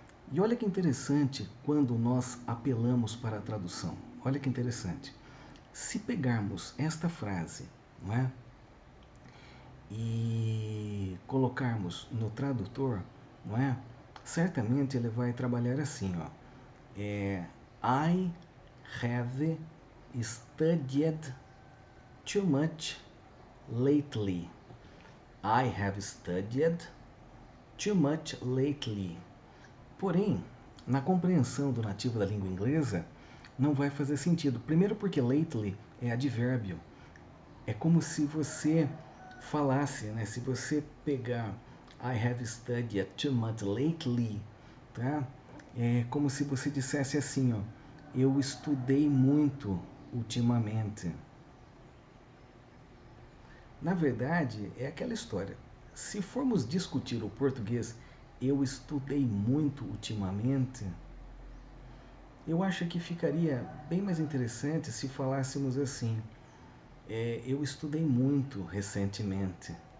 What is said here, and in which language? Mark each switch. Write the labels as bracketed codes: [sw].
[pt] E olha que interessante quando nós apelamos para a tradução. Olha que interessante. Se pegarmos esta frase, não é? E colocarmos no tradutor, não é? Certamente ele vai trabalhar assim, ó. [en] I have studied too much lately. I have studied too much lately. [pt] Porém, na compreensão do nativo da língua inglesa, não vai fazer sentido. Primeiro porque lately é advérbio. É como se você falasse, né? Se você pegar [en] I have studied too much lately, [pt] tá? É como se você dissesse assim, ó, eu estudei muito ultimamente. Na verdade, é aquela história. Se formos discutir o português, eu estudei muito ultimamente, eu acho que ficaria bem mais interessante se falássemos assim, eu estudei muito recentemente.